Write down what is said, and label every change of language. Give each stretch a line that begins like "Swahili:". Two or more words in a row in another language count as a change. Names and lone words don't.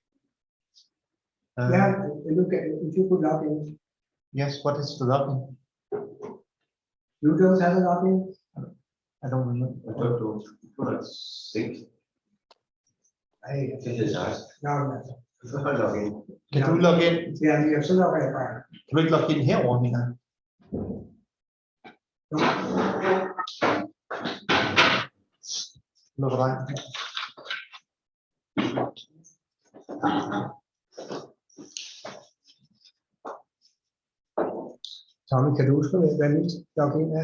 English: yeah, look at, if you could log in. Yes, what is the login? You don't have a login? I don't remember. I don't know. Think. Hey, This is nice. no. Login.
Danish: Kan du logge ind? Ja, vi er så logger jeg bare. Kan du ikke logge ind herover, mener jeg? Lukker dig ind her. Tommy, kan du huske, hvad mit login er?